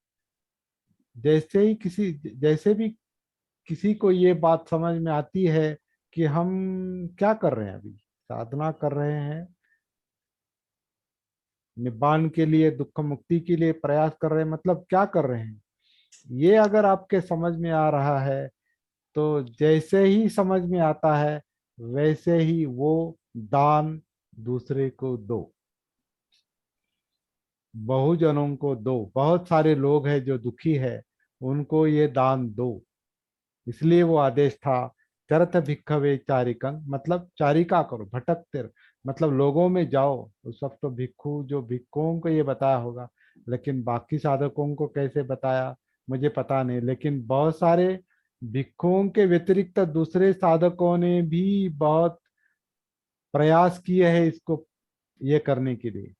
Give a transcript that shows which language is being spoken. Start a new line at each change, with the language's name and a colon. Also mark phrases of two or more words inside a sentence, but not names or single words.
Hindi: जैसे भी किसी को ये बात समझ में आती है कि हम क्या कर रहे हैं, अभी साधना कर रहे हैं, निब्बान के लिए, दुख मुक्ति के लिए प्रयास कर रहे हैं, मतलब क्या कर रहे हैं, ये अगर आपके समझ में आ रहा है, तो जैसे ही समझ में आता है वैसे ही वो दान दूसरे को दो, बहुजनों को दो। बहुत सारे लोग हैं जो दुखी है, उनको ये दान दो। इसलिए वो आदेश था,
Pali: चरत भिक्खवे चारिकं,
Hindi: मतलब चारिका करो, भटकते मतलब लोगों में जाओ। उस वक्त तो भिक्खु, जो भिक्खुओं को ये बताया होगा, लेकिन बाकी साधकों को कैसे बताया मुझे पता नहीं। लेकिन बहुत सारे भिक्खुओं के व्यतिरिक्त दूसरे साधकों ने भी बहुत प्रयास किए हैं इसको ये करने के लिए।